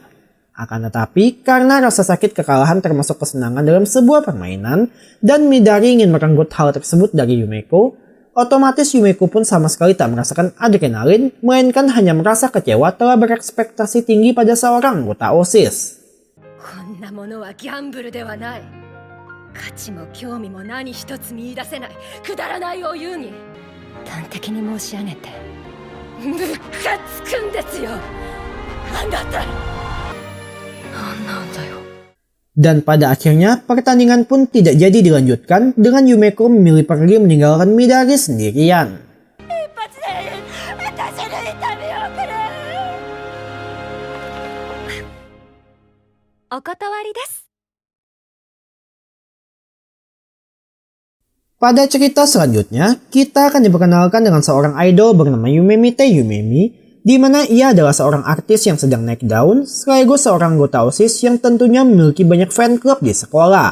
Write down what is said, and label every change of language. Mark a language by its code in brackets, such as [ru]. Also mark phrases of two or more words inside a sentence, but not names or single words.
[id] Akan tetapi, karena rasa sakit kekalahan termasuk kesenangan dalam sebuah permainan, dan Midari ingin merenggut hal tersebut dari Yumeko, otomatis Yumeko pun sama sekali tak merasakan adrenalin, melainkan hanya merasa kecewa telah berekspektasi tinggi pada seorang anggota OSIS. [ja] こんなものはギャンブルではない。価値も興味も何一つ見出せないくだらないお遊戯。端的に申し上げてムカつくんですよ。なんだってなんだよ。 [id] Dan pada akhirnya, pertandingan pun tidak jadi dilanjutkan dengan Yumeko memilih pergi meninggalkan Midari sendirian. [ja] お断りです。 [id] Pada cerita selanjutnya, kita akan diperkenalkan dengan seorang idol bernama Yumemite Yumemi, di mana ia adalah seorang artis yang sedang naik daun, sekaligus seorang anggota OSIS yang tentunya memiliki banyak [en] fan club [id] di sekolah.